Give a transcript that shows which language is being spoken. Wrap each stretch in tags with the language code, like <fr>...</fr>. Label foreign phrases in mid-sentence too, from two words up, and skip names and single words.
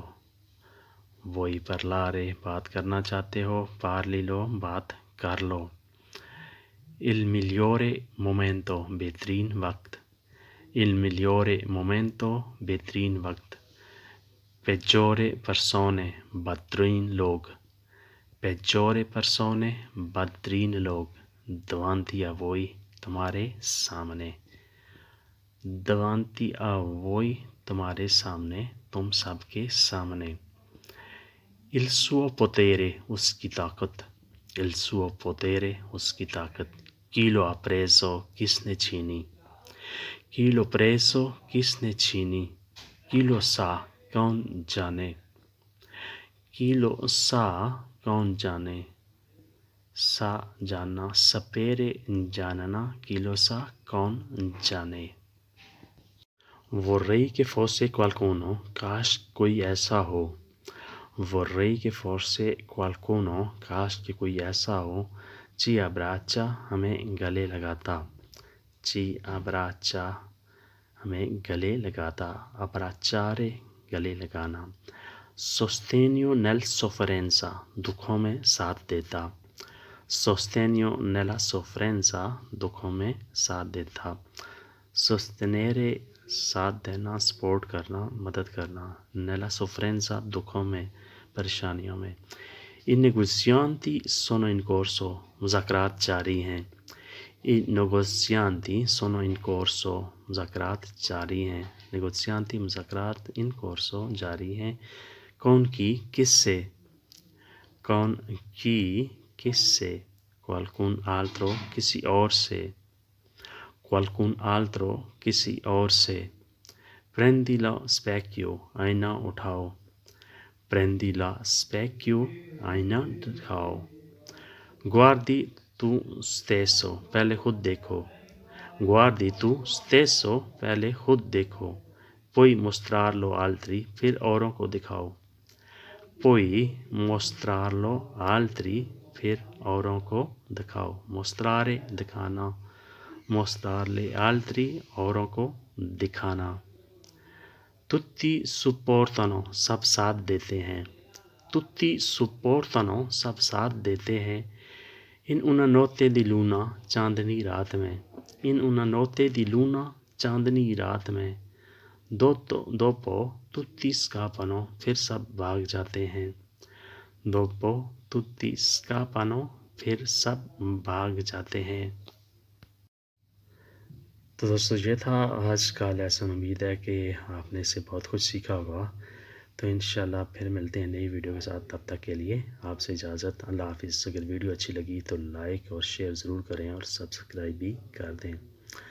<it>voi parlare،</it> <ur>بات کرنا چاہتے ہو، parlilo، بات کر لو۔</ur> <it>il migliore momento،</it> <ur>بہترین وقت،</ur> <it>il migliore momento،</it> <ur>بہترین وقت۔</ur> <it>peggiore persone،</it> <ur>بدترین لوگ،</ur> <it>peggiore persone،</it> <ur>بدترین لوگ۔</ur> <it>davanti a voi،</it> <ur>تمہارے سامنے،</ur> <it>davanti a voi،</it> <ur>تمہارے سامنے، تم سب کے سامنے۔</ur> <it>il suo potere،</it> <ur>اس کی طاقت،</ur> <it>il suo potere،</it> <ur>اس کی طاقت۔</ur> <it>chi lo ha preso،</it> <ur>کس نے چھینی،</ur> <it>chi l'ho preso،</it> <ur>کس نے چھینی۔</ur> <it>chi lo sa،</it> <ur>کون جانے،</ur> <it>chi lo sa،</it> <ur>کون جانے۔ sa جاننا،</ur> <it>sapere جاننا، chi lo sa،</it> <ur>کون جانے۔</ur> <it>vorrei che fosse qualcuno،</it> <ur>کاش کوئی ایسا ہو،</ur> <it>vorrei che fosse qualcuno،</it> <ur>کاش کہ کوئی ایسا ہو۔</ur> <it>ci abbraccia،</it> <ur>ہمیں گلے لگاتا،</ur> <it>ci abbraccia،</it> <ur>ہمیں گلے لگاتا، abbracciare، گلے لگانا۔</ur> <it>sostegno nella sofferenza،</it> <ur>دکھوں میں ساتھ دیتا،</ur> <it>sostegno nella sofferenza،</it> <ur>دکھوں میں ساتھ دیتا۔ sostenere، ساتھ دینا، سپورٹ کرنا، مدد کرنا۔</ur> <it>nella sofferenza،</it> <ur>دکھوں میں، پریشانیوں میں۔</ur> <it>i negozianti sono in corso،</it> <ur>مذاکرات جاری ہیں،</ur> <it>i negozianti sono in corso،</it> <ur>مذاکرات جاری ہیں، negozianti، مذاکرات،</ur> <it>in corso،</it> <ur>جاری ہیں۔ کون کی، کس سے، کون کی، کس سے۔</ur> <it>qualcun altro،</it> <ur>کسی اور سے،</ur> <it>qualcun altro،</it> <ur>کسی اور سے۔</ur> <it>prendi lo specchio،</it> <ur>آئینہ اٹھاؤ،</ur> <it>prendi lo specchio،</it> <ur>آئینہ دکھاؤ۔</ur> <it>guardi tu stesso،</it> <ur>پہلے خود دیکھو،</ur> <it>guardi tu stesso،</it> <ur>پہلے خود دیکھو۔</ur> <it>poi mostrarlo altri،</it> <ur>پھر اوروں کو دکھاؤ،</ur> <it>poi mostrarlo altri،</it> <ur>پھر اوروں کو دکھاؤ۔</ur> <it>mostrare، دکھانا، mostrarle altri،</it> <ur>اوروں کو دکھانا۔</ur> <it>tutti supportano،</it> <ur>سب ساتھ دیتے ہیں،</ur> <it>tutti supportano،</it> <ur>سب ساتھ دیتے ہیں۔</ur> <it>in una notte di luna،</it> <ur>چاندنی رات میں،</ur> <it>in una notte di luna،</it> <ur>چاندنی رات میں۔</ur> <it>dopo tutti scappano،</it> <ur>پھر سب بھاگ جاتے ہیں،</ur> <it>dopo tutti scappano،</it> <ur>پھر سب بھاگ جاتے ہیں۔ تو دوستو یہ تھا آج کا لیسن، امید ہے کہ آپ نے اس سے بہت کچھ سیکھا ہوگا۔ تو انشاءاللہ پھر ملتے ہیں نئی ویڈیو کے ساتھ، تب تک کے لیے آپ سے اجازت، اللہ حافظ۔ اگر ویڈیو اچھی لگی تو لائک اور شیئر ضرور کریں اور سبسکرائب بھی کر دیں۔</ur>